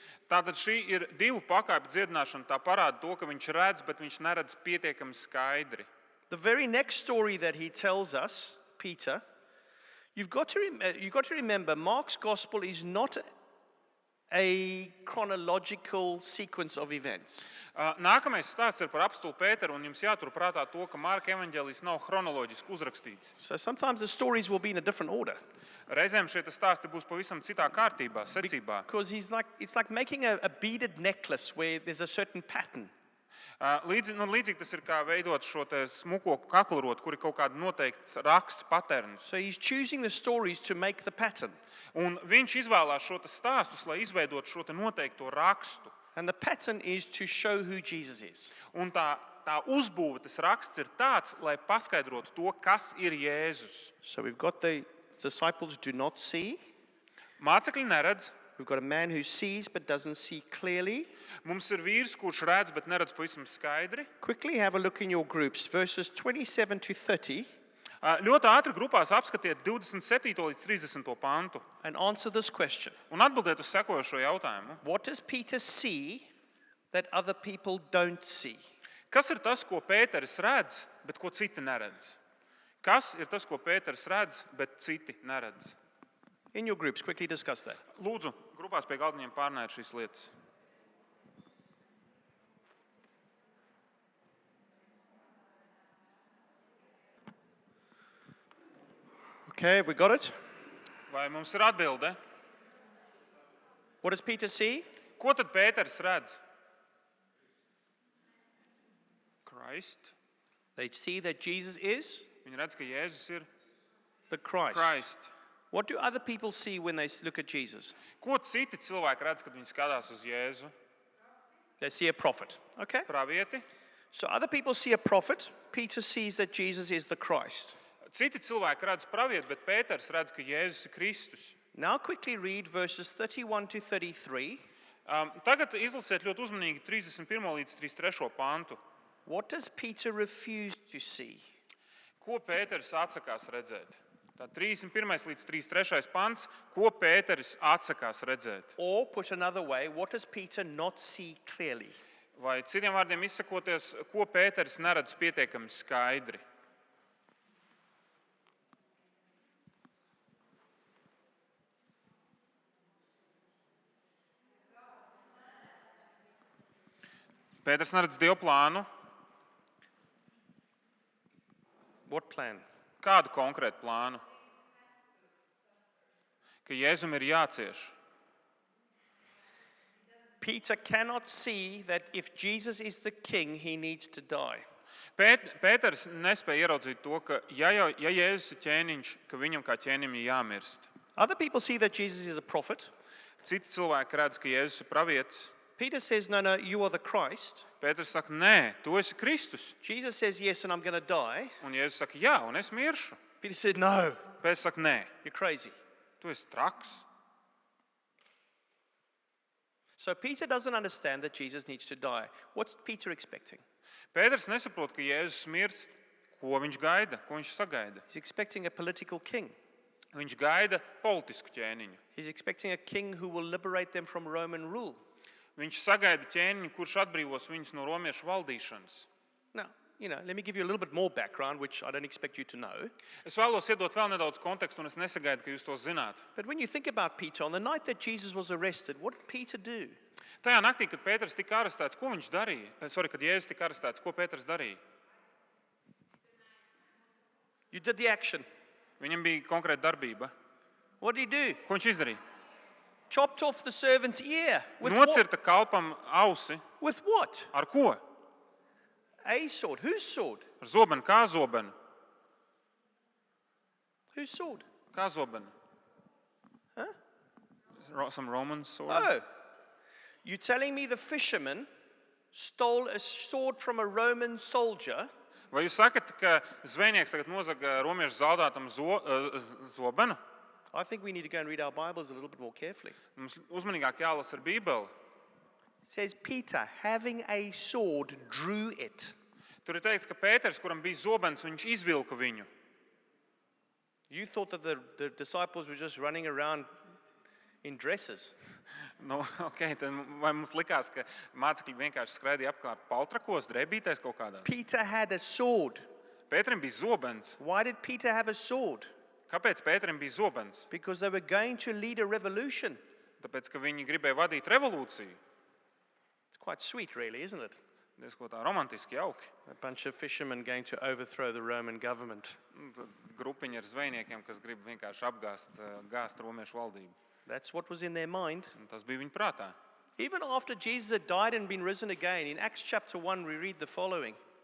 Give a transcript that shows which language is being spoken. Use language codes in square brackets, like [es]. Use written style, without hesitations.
[lv] Tātad šī ir divu pakāpju dziedināšana. Tā parāda to, ka viņš redz, bet viņš neredz pietiekami skaidri. [en] The very next story that he tells us, Peter, you've got to remember, Mark's gospel is not a chronological sequence of events. [lv] Nākamais stāsts ir par apstuli Pēteru, un jums jāturprātā to, ka Marka evaņģēlijs nav chronoloģiski uzrakstīts. [en] So sometimes the stories will be in a different order. [lv] Reizēm šie stāsti būs pavisam citā kārtībā, secībā. [en] Because it's like making a beaded necklace where there's a certain pattern. [lv] Līdzīgi tas ir kā veidot šo te smuko kaklurotu, kur ir kaut kāda noteikts raksts, paterns. [en] So he's choosing the stories to make the pattern. [lv] Un viņš izvēlās šo te stāstus, lai izveidotu šo te noteikto rakstu. [en] And the pattern is to show who Jesus is. [lv] Un tā uzbūve, tas raksts ir tāds, lai paskaidrotu to, kas ir Jēzus. [en] So we've got the disciples do not see. [lv] Mācekļi neredz. [en] We've got a man who sees but doesn't see clearly. [lv] Mums ir vīrs, kurš redz, bet neredz pavisam skaidri. [en] Quickly have a look in your groups, verses 27 to 30. [lv] Ļoti ātri grupās apskatiet 27. līdz 30. pantu [en] And answer this question. [lv] un atbildiet uz sekojošo jautājumu. [en] What does Peter see that other people don't see? [lv] Kas ir tas, ko Pēteris redz, bet ko citi neredz? Kas ir tas, ko Pēteris redz, bet citi neredz? [en] In your groups, quickly discuss that. [lv] Lūdzu, grupās pie galdiņiem pārnājiet šīs lietas. [en] Okay, have we got it? [lv] Vai mums ir atbilde? [en] What does Peter see? [lv] Ko tad Pēteris redz? [en] Christ. They see that Jesus is [lv] Viņi redz, ka Jēzus ir [en] the Christ. Christ. What do other people see when they look at Jesus? [lv] Ko citi cilvēki redz, kad viņi skatās uz Jēzu? [en] They see a prophet. Okay? [lv] Pravieti. [en] So other people see a prophet. Peter sees that Jesus is the Christ. [lv] Citi cilvēki redz pravieti, bet Pēters redz, ka Jēzus ir Kristus. [en] Now quickly read verses 31 to 33. [lv] Tagad izlasiet ļoti uzmanīgi 31. līdz 33. pantu. [en] What does Peter refuse to see? [lv] Ko Pēters atsakās redzēt? Tā 31. līdz 33. pants, ko Pēteris atsakās redzēt? [en] Or put another way, what does Peter not see clearly? [lv] Vai citiem vārdiem izsakoties, ko Pēteris neredz pietiekami skaidri? Pēters neredz Dievu plānu. [en] What plan? [lv] Kādu konkrētu plānu? Ka Jēzum ir jācieš. [en] Peter cannot see that if Jesus is the king, he needs to die. [lv] Pēters nespēja ieraudzīt to, ka ja Jēzus ir ķēniņš, ka viņam kā ķēnim ir jāmirst. [en] Other people see that Jesus is a prophet. [lv] Citi cilvēki redz, ka Jēzus ir pravietis. [en] Peter says, no, you are the Christ. [lv] Pēters saka, nē, tu esi Kristus. [en] Jesus says, yes, and I'm going to die. [lv] Un Jēzus saka, jā, un es miršu. [en] Peter said, no, [lv] Pēters saka, nē, [en] you're crazy. [lv] tu esi traks. [en] So Peter doesn't understand that Jesus needs to die. What's Peter expecting? [lv] Pēters nesaprot, ka Jēzus mirst. Ko viņš gaida? Ko viņš sagaida? [en] He's expecting a political king. [lv] Viņš gaida politisku ķēniņu. [en] He's expecting a king who will liberate them from Roman rule. [lv] Viņš sagaida ķēniņu, kurš atbrīvos viņus no romiešu valdīšanas. [en] Now, let me give you a little bit more background, which I don't expect you to know. [lv] Es vēlos iedot vēl nedaudz kontekstu, un es nesagaidu, ka jūs to zināt. [en] But when you think about Peter, on the night that Jesus was arrested, what did Peter do? [lv] Tajā naktī, kad Pēters tika arestēts, ko viņš darīja? Kad Jēzus tika arestēts, ko Pēters darīja? [en] You did the action. [lv] Viņam bija konkrēta darbība. [en] What did he do? [lv] Ko viņš izdarīja? [en] Chopped off the servant's ear. With [lv] Nocirta kalpam ausi. [en] what? With what? [lv] Ar ko? [en] A sword. Whose sword? [lv] Ar zobenu. Kā zobenu? [en] Whose sword? [lv] Kā zobenu? Huh? [en] Some Roman sword? Oh. You telling me the fisherman stole a sword from a Roman soldier? [lv] Vai jūs sakat, ka zvejnieks tagad nozaga romiešu zaldātam zobenu? [en] I think we need to go and read our Bibles a little bit more carefully. [lv] Mums uzmanīgāk jālasa ar Bībeli. [en] It says Peter, having a sword, drew it. [lv] Tur ir teikts, ka Pēters, kuram bija zobens, viņš izvilka viņu. [en] You thought that the disciples were just running around in dresses. [lv] Okay, tad vai mums likās, ka mācekļi vienkārši skraidīja apkārt paltrakos, drēbītēs kaut kādā? [en] Peter had a sword. [lv] Pēterim bija zobens. [en] Why did Peter have a sword? [lv] Kāpēc Pēterim bija zobens? [en] Because they were going to lead a revolution. [lv] Tāpēc, ka viņi gribēja vadīt revolūciju. [en] It's quite sweet, really, isn't it? [lv] Diezko tā romantiski jauki. [en] A bunch of fishermen going to overthrow the Roman government. [lv] Tad grupiņa ar zvejniekiem, kas grib vienkārši gāzt romiešu valdību. [en] That's what was in their mind. [lv] Un tas bija viņu prātā. [en] Even after Jesus had died and been risen again, in Acts chapter 1, we read the following.